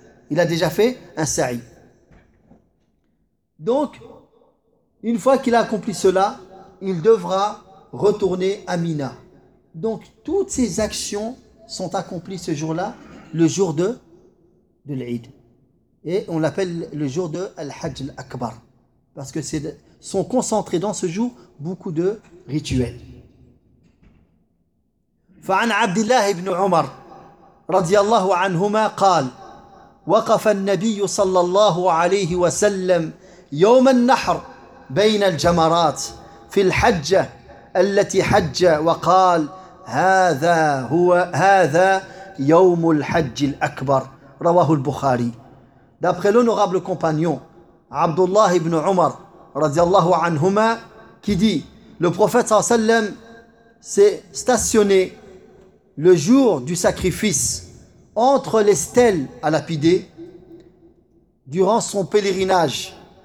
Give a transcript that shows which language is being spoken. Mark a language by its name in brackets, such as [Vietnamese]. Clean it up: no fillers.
[French] Il a déjà fait un sa'i. Donc, une fois qu'il a accompli cela, il devra retourner à Mina. Donc, toutes ces actions sont accomplies ce jour-là, le jour de l'Eid. Et on l'appelle le jour de Al-Hajj al-Akbar. Parce que sont concentrés dans ce jour beaucoup de rituels. [Arabic] فعن عبد الله بن عمر رضي الله عنهما قال وقف النبي صلى الله عليه وسلم يوم النحر بين الجمرات في الحجة التي حج وقال هذا يوم الحج الأكبر رواه البخاري. [French] D'après l'honorable compagnon Abdullah ibn Umar رضي الله عنهما qui dit le prophète صلى الله عليه وسلم s'est stationné le jour du sacrifice entre les stèles à lapider durant son pèlerinage.